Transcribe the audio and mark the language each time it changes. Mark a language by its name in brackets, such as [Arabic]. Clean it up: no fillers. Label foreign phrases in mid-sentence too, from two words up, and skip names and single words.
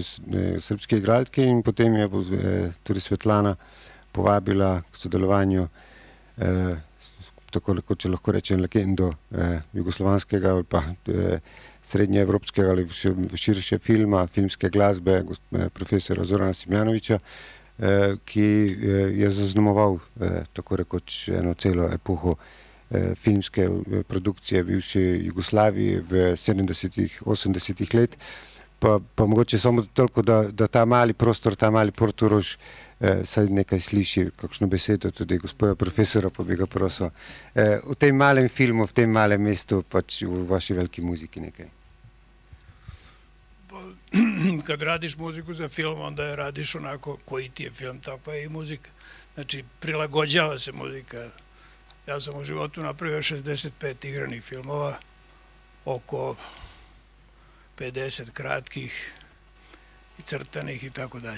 [Slovenian] srbski igralki, in potem je tudi Svetlana povabila k sodelovanju, tako če lahko rečem, legendo jugoslovanskega ali pa srednjeevropskega ali širše filma, filmske glasbe profesora Zorana Simjanovića, ki je zaznamoval tako rekoč eno celo epoho filmske produkcije bivše Jugoslavije v 70-ih, 80-ih let. Pa mogoče samo toliko, da ta mali prostor, ta mali Portorož saj nekaj sliši, kakšno besedo tudi gospoda profesora, pa bi ga prosil. V tem malem filmu, v tem malem mestu, pač v vaši veliki muziki nekaj. [Serbian] Kad radiš muziku za film, onda je radiš onako koji ti je film, takva je i muzika. Znači, prilagođava se muzika. Ja sam u životu napravio 65 igranih filmova, oko 50 kratkih i crtanih i tako dalje.